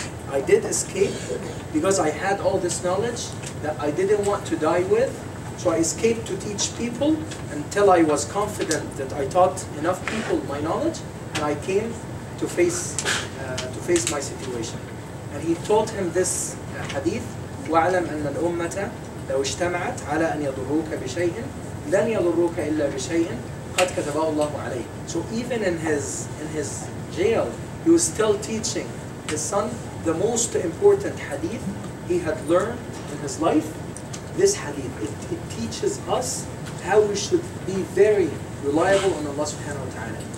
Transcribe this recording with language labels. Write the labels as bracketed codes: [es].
[en] I did escape because I had all this knowledge that I didn't want to die with. So I escaped to teach people until I was confident that I taught enough people my knowledge, and I came to face my situation." And he taught him this hadith, [ar] وَاعْلَمْ أَنَّ الْأُمَّةَ لَوْ اجْتَمَعَتْ عَلَى أَنْ يَضُرُّوكَ بِشَيْءٍ لَنْ يَضُرُّوكَ إِلَّا بِشَيْءٍ قَدْ كَتَبَهُ اللَّهُ عَلَيْكَ. [en] So even in his jail, he was still teaching his son the most important hadith he had learned in his life. This hadith, it teaches us how we should be very reliable on Allah subhanahu wa ta'ala.